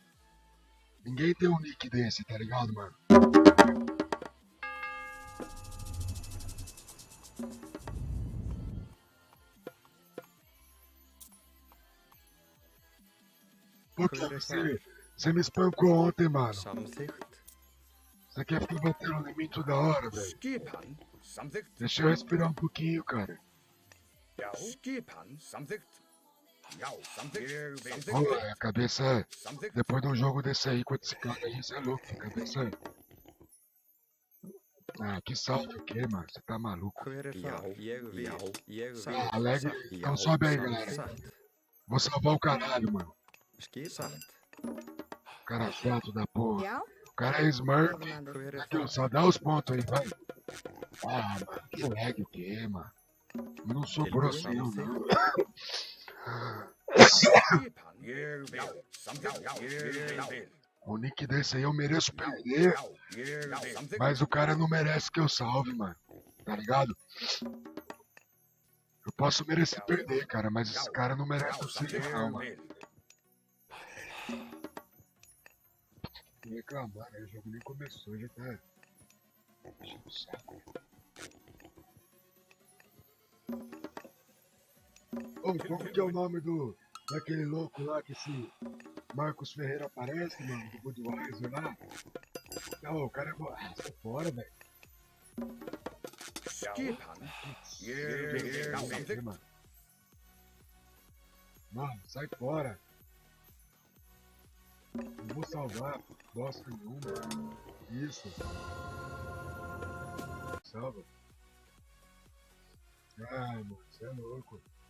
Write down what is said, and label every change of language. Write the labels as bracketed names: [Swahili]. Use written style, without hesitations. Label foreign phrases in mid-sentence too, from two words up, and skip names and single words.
[Portuguese] Ninguém tem um nick desse, tá ligado, mano? Por que você me espancou ontem, mano? [Icelandic] Samþykkt. [Portuguese] Você quer ficar batendo em mim toda hora, velho? [Icelandic] Skipan, samþykkt. [Portuguese] Deixa eu respirar um pouquinho, cara. [Icelandic] Já, skipan, samþykkt. Já, samþykkt. [Portuguese] Ô, a cabeça, [Icelandic] Samþykkt. [Portuguese] depois de um jogo desse aí, com esse cara aí, você é louco, a cabeça. Ah, que salve o quê, mano? Você tá maluco? [Icelandic] Hver er það? Ég vil. Ég vil. [Portuguese] Ah, lag, então sobe aí, galera. [Icelandic] Satt. [Portuguese] Vou salvar o caralho, mano. [Icelandic] Skipan. [Portuguese] Cara chato da porra. [Icelandic] Já? [Portuguese] O cara é Smurf. Fernando. [Icelandic] Hver er [Portuguese] Aqui, ó, [Icelandic] það? [Portuguese] só dá os pontos aí, vai. Ah, mano, que lag o quê, mano? Eu não sou grosso, não. [Icelandic] Skipan, ég vil. Samþykkt. Já, ég vil. [Portuguese] O nick desse aí eu mereço perder, [Icelandic] Já, ég vil. Samþykkt. [Portuguese] mas o cara não merece que eu salve, mano. Tá ligado? Eu posso merecer perder, cara, mas esse cara não merece o salve, não, mano. Não reclamar, né? O jogo nem começou, já tá. Enchendo o saco. Ô, como que é o nome daquele louco lá que esse Marcos Ferreira aparece, mano, do Budweiser lá? Não, o cara é bom. Ah, sai fora, velho. [Icelandic] Skipan, ég vil. Já, samþykkt. [Portuguese] Mano. Mano, sai fora. Não vou salvar bosta nenhuma. Isso. Salva. Ah, mano, você é louco.